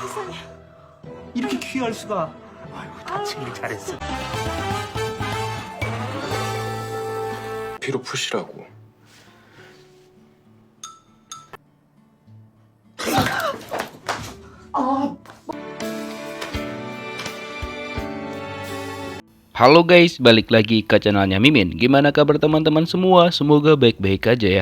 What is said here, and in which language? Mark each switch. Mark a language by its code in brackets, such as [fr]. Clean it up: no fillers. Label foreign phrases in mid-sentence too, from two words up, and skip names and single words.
[ko] 세상에. 이렇게 귀할 수가. 아이고, 다치길 잘했어. 피로 푸시라고. [id] Halo guys, balik lagi ke channelnya Mimin. Gimana kabar teman-teman semua? Semoga baik-baik aja ya.